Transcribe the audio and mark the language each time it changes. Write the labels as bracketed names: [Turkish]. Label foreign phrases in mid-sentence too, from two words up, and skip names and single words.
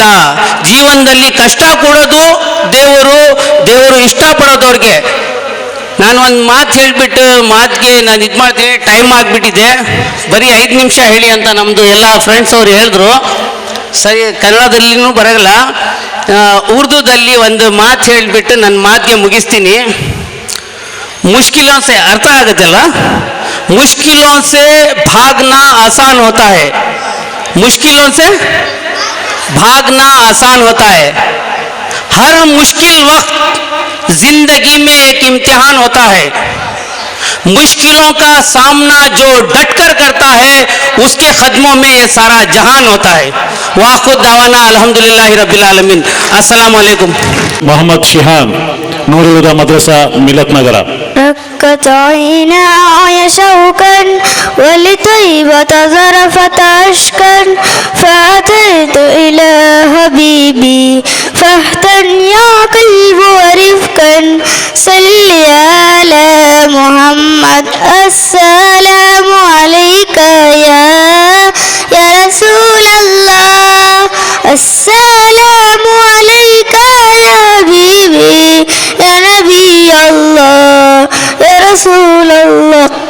[Kannada] ಜೀವನದಲ್ಲಿ ಕಷ್ಟ ಕೊಡೋದು ದೇವರು ಇಷ್ಟಪಡೋದವ್ರಿಗೆ. ನಾನು ಒಂದು ಮಾತು ಹೇಳಿಬಿಟ್ಟು ಮಾತಿಗೆ ನಾನು ಇದು ಮಾಡ್ತೀನಿ, ಟೈಮ್ ಆಗಿಬಿಟ್ಟಿದೆ, ಬರೀ 5 ನಿಮಿಷ ಹೇಳಿ ಅಂತ ನಮ್ಮದು ಎಲ್ಲ ಫ್ರೆಂಡ್ಸ್ ಅವರು ಹೇಳಿದ್ರು. ಸರಿ, ಕನ್ನಡದಲ್ಲಿನೂ ಬರೋಲ್ಲ, ಉರ್ದುದಲ್ಲಿ ಒಂದು ಮಾತು ಹೇಳಿಬಿಟ್ಟು ನನ್ನ ಮಾತಿಗೆ ಮುಗಿಸ್ತೀನಿ. [Hindi] मुश्किलों से अर्थ आगतಲ್ಲ, मुश्किलों से भागना आसान होता है, मुश्किलों से भागना आसान होता है. हर मुश्किल वक्त जिंदगी में एक इम्तिहान होता है. मुश्किलों का सामना जो डटकर करता है उसके कदमों में ये सारा जहान होता है. [Arabic] وآخر دعوانا الحمد لله رب العالمين. السلام عليكم. [Kannada] ಮೊಹಮ್ಮದ್ ಶಿಹಾನ್, ನೂರುಲ್ ಹುದಾ ಮದ್ರಸಾ, ಮಿಲತ್ ನಗರ. [Arabic] ركت عيناي شوقا ولطيبة ذرفت عشقا فأتيت إلى حبيبي فاهتن يا قلب ورفقا صل على محمد السلام عليك يا رسول الله السلام عليك يا حبيبي يا نبي الله يا رسول الله